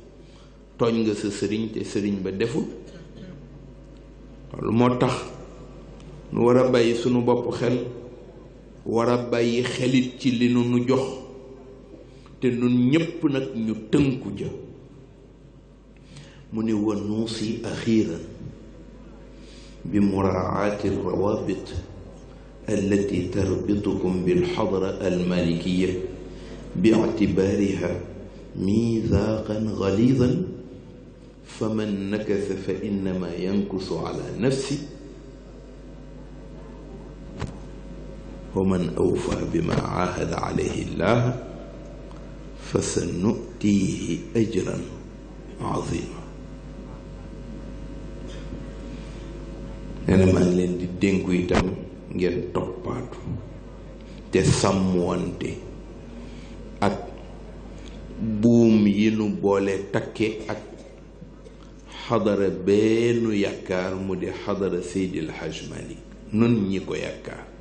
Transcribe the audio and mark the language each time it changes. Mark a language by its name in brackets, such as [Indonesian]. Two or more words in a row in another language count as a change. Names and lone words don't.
[Wolof] tooñ nga sa sëriñ te sëriñ ba deful loolu moo tax nu war a bàyyi sunu bopp xel war a bàyyi xelit ci li nu jox te nun ñépp nag ñu tënku ja mu ni [Arabic] ونوصي أخيرا بمراعاة الروابط التي تربطكم بالحضرة المالكية باعتبارها ميثاقا غليظا، فمن نكث فإنما ينكث على نفسه، ومن أوفى بما عاهد عليه الله فسنؤتيه أجرا عظيما. [Wolof] أنا maa ngi leen di dénku itam ngeen toppaatu te sàmmwante ak buum yi nu boole takke ak xadara bennu yaakaar mu di xadara Seydil Hajj Malik nun ñi ko yaakaar.